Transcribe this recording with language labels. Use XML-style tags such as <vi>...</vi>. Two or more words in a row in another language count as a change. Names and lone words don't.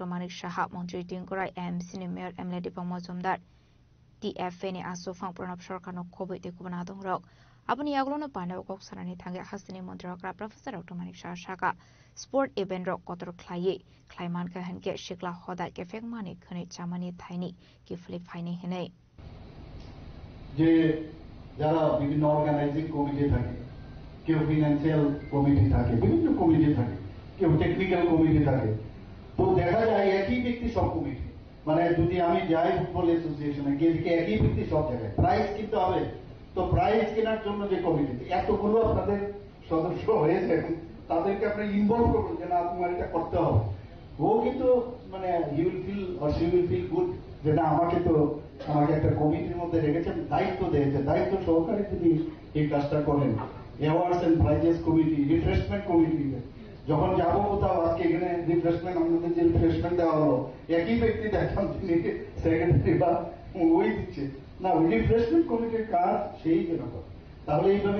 <trp>Manik Shaha Montri Tingkurai MC ni Mayor Emlady Pamozumdar TFA ni aso phang pranab sarkar no khoboi te kubana dongrok apni yaglono pandao kok sanani thange hasni montrokra Professor Dr. Manik Shaha</trp> <en>sport event</en> <trp>rok kotor khlaiye khlaiman ka hanke shikla hoda ke fekmani khani chamani thaini ki flip faini henai</trp> <bn>যে যারা বিভিন্ন অর্গানাইজিং কমিটি থাকে কেউ</bn> <en>financial committee</en> <bn>থাকে বিভিন্ন কমিটি থাকে কেউ</bn> <en>technical committee</en> <bn>থাকে তো দেখা যায় একই ব্যক্তি সব কমিটি মানে যদি আমি যাই</bn> <en>football association</en> <bn>গিয়ে একই ব্যক্তি সব জায়গায় প্রাইজ কিনতে হবে তো প্রাইজ কেনার জন্য যে কমিটি এতগুলো আপনাদের সদস্য হয়েছে তাদেরকে আপনি ইনভলভ করবেন যে না তোমার এটা করতে হবে ও কিন্তু মানে</bn> <en>he will feel or she will feel good</en> <bn>যে না আমাকে একটা কমিটির মধ্যে রেখেছেন দায়িত্ব দিয়েছে দায়িত্ব সহকারে যদি এই কাজটা করেন</bn> <en>awards and prizes committee refreshment committee</en> <bn>যখন যাবো কোথাও আজকে এখানে রিফ্রেশমেন্ট আমাদের যে রিফ্রেশমেন্ট দেওয়া হলো একই ব্যক্তি দেখলাম তিনি সেক্রেটারি বা ওই দিচ্ছে না ওই</bn> <en>refreshment committee</en> <bn>কাজ সেই জন্য করে তাহলে এইভাবে</bn>